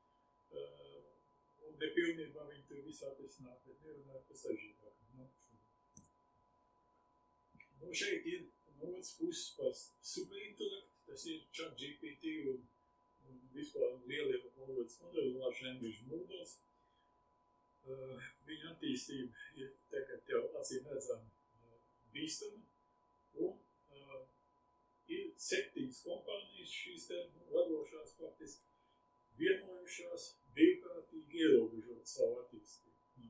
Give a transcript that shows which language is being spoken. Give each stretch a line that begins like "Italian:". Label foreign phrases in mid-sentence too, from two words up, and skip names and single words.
Latvian: Un nepilnībā viņi tur visā atrisināt, bet nerunāja par sažītākam. Šeit ir no otras puses par superintelektu. Tas ir ChatGPT un vispār lielie valodas modeļi,
English: large language models.
Latvian: Viņa attīstība ir tagad jau acīm redzama bīstama. Un ir 7 kompānijas šīs te vadošās faktiski vienojušās brīvprātīgi ierobežot savu attīstību.